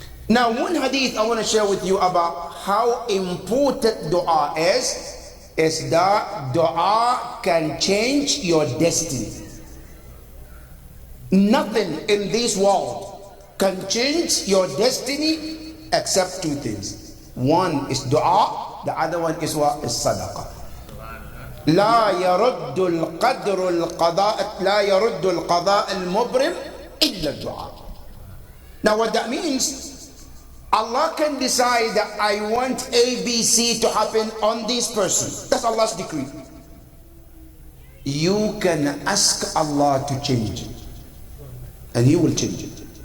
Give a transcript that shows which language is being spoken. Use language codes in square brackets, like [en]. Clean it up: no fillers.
[en] Now one hadith I want to share with you about how important dua is that dua can change your destiny. Nothing in this world can change your destiny except 2 things. One is dua, the other one is what? Is sadaqah. [ar] لا يرد القضاء المبرم إلا الدعاء. [en] Now what that means, Allah can decide that I want A, B, C to happen on this person. That's Allah's decree. You can ask Allah to change it, and He will change it.